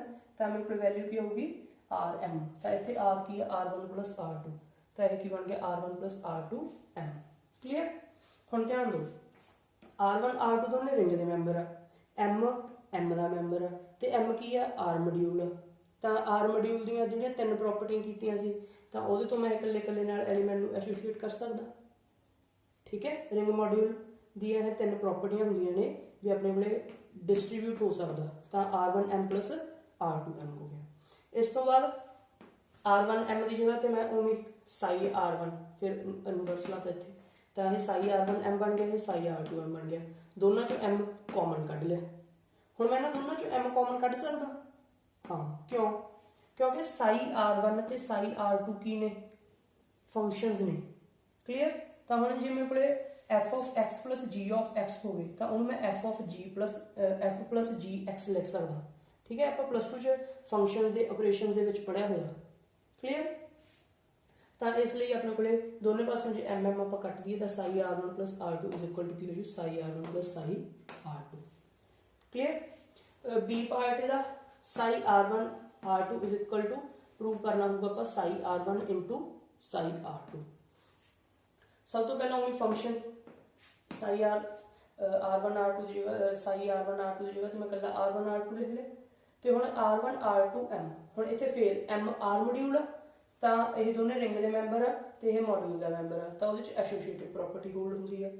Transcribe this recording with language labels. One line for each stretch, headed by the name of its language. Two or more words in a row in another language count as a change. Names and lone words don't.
Hindi: तो मेरे को वैल्यू की होगी RM, तो इतने R की है R1 प्लस R2, तो यह की बन गया R1 प्लस R2 M। क्लीयर? हुण ध्यान दो R1 R2 दोनों रिंग के मैंबर है, M M का मैंबर है, तो M की है R मॉड्यूल,
Punjabi: ਤਾਂ ਆਰ ਮੋਡਿਊਲ ਦੀਆਂ ਜਿਹੜੀਆਂ ਤਿੰਨ ਪ੍ਰੋਪਰਟੀਆਂ ਕੀਤੀਆਂ ਸੀ ਤਾਂ ਉਹਦੇ ਤੋਂ ਮੈਂ ਇਕੱਲੇ ਇਕੱਲੇ ਨਾਲ ਐਲੀਮੈਂਟ ਨੂੰ ਐਸੋਸੀਏਟ ਕਰ ਸਕਦਾ। ਠੀਕ ਹੈ, ਰਿੰਗ ਮੋਡਿਊਲ ਦੀਆਂ ਇਹ ਤਿੰਨ ਪ੍ਰੋਪਰਟੀਆਂ ਹੁੰਦੀਆਂ ਨੇ ਵੀ ਆਪਣੇ ਕੋਲੇ ਡਿਸਟ੍ਰੀਬਿਊਟ ਹੋ ਸਕਦਾ। ਤਾਂ r1m plus r2m ਹੋ ਗਿਆ। ਇਸ ਤੋਂ ਬਾਅਦ r1m ਦੀ ਜਗ੍ਹਾ ਤੇ ਮੈਂ ਉਵੇਂ ਸਾਈ r1 ਫਿਰ ਇਨਵਰਸ ਲਾਤਾ ਇੱਥੇ, ਤਾਂ ਇਹ ਸਾਈ r1m ਬਣ ਗਿਆ, ਇਹ ਸਾਈ r2m ਬਣ ਗਿਆ। ਦੋਨਾਂ ਚੋਂ m ਕਾਮਨ ਕੱਢ ਲਿਆ। ਹੁਣ ਮੈਂ ਇਹਨਾਂ ਦੋਨਾਂ ਚੋਂ m ਕਾਮਨ ਕੱਢ ਸਕਦਾ ਹਾਂ, ਕਿਉਂ? ਕਿਉਂਕਿ ਸਾਈ r1 ਤੇ ਸਾਈ r2 ਕੀ ਨੇ? ਫੰਕਸ਼ਨਸ ਨੇ। ਕਲੀਅਰ? ਤਾਂ ਹੁਣ ਜੇ ਮੇਰੇ ਕੋਲੇ
English: f of x plus g of x
Punjabi: ਹੋਵੇ ਤਾਂ ਉਹਨੂੰ ਮੈਂ
English: f of g plus f plus gx
Punjabi: ਲਿਖ ਸਕਦਾ। ਠੀਕ ਹੈ, ਆਪਾਂ ਪਲੱਸ 2 ਚ ਫੰਕਸ਼ਨ ਦੇ ਆਪਰੇਸ਼ਨ ਦੇ ਵਿੱਚ ਪੜਿਆ ਹੋਇਆ। ਕਲੀਅਰ? ਤਾਂ ਇਸ ਲਈ ਆਪਣੇ ਕੋਲੇ ਦੋਨੇ ਪਾਸੋਂ ਜੇ mm ਆਪਾਂ ਕੱਟ ਦਈਏ ਤਾਂ ਸਾਈ
English: r1 plus r2 is equal to
Punjabi: ਕੀ ਹੋ ਜੂ? ਸਾਈ r1 plus ਸਾਈ r2। ਕਲੀਅਰ? b ਪਾਰਟ ਇਹਦਾ ਸਾਈ r1 r2
English: is equal to
Punjabi: ਪ੍ਰੂਵ ਕਰਨਾ ਹੋਊਗਾ ਆਪਾਂ ਸਾਈ r1 into ਸਾਈ r2। ਸਭ ਤੋਂ ਪਹਿਲਾਂ ਉਹੀ ਫੰਕਸ਼ਨ ਸਾਈ r1 r2 ਦੀ ਜਗ੍ਹਾ ਸਾਈ r1 r2 ਦੀ ਜਗ੍ਹਾ ਤੇ ਮੈਂ ਕੱਲਾ r1 r2 ਲਿਖ ਲਿਆ। ਤੇ ਹੁਣ r1 r2m, ਹੁਣ ਇੱਥੇ ਫੇਰ m r ਮੋਡਿਊਲ ਆ ਤਾਂ ਇਹ ਦੋਨੇ ਰਿੰਗ ਦੇ ਮੈਂਬਰ ਆ ਤੇ ਇਹ ਮੋਡਿਊਲ ਦਾ ਮੈਂਬਰ ਆ ਤਾਂ ਉਹਦੇ ਚ ਐਸੋਸੀਏਟਿਵ ਪ੍ਰੋਪਰਟੀ ਹੋਲਡ ਹੁੰਦੀ ਆ।